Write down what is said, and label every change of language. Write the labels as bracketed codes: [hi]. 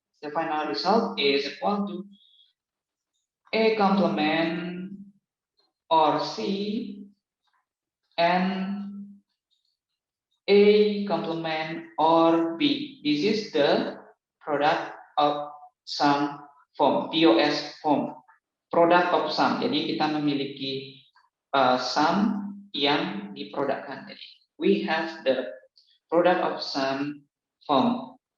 [en] The final result is equal to A complement or C and A complement or B. This is the product of sum form, POS form. Product of sum. [id] Jadi kita memiliki sum yang diprodukkan. Jadi [en] we have the product of sum form.